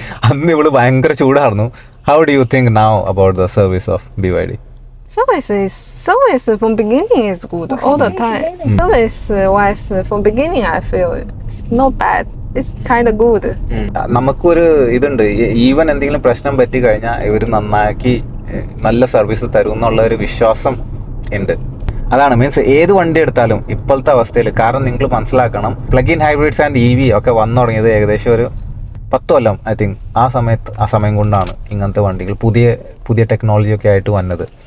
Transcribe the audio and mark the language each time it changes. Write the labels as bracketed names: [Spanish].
[Malayalam] അന്ന് ഇവള് ഭയങ്കര ചൂടായിരുന്നു. [English] How do you think now about the service of BYD? Service from beginning is good all the time. Service wise from beginning I feel it's not bad. It's kind of good. [Malayalam] നമുക്കൊരു ഇതുണ്ട്, even എന്തെങ്കിലും പ്രശ്നം പറ്റി കഴിഞ്ഞാൽ ഇവർ നന്നാക്കി നല്ല service തരും എന്നുള്ള ഒരു വിശ്വാസം ഉണ്ട്. അതാണ് മീൻസ് ഏത് വണ്ടി എടുത്താലും ഇപ്പോഴത്തെ അവസ്ഥയിൽ. കാരണം നിങ്ങൾ മനസ്സിലാക്കണം, plug in hybrids and EV ഒക്കെ വന്നു തുടങ്ങിയത് ഏകദേശം ഒരു 10 കൊല്ലം [English] I think [Malayalam] ആ സമയം കൊണ്ടാണ് ഇങ്ങനത്തെ വണ്ടികൾ പുതിയ ടെക്നോളജിയൊക്കെ ആയിട്ട് വന്നത്.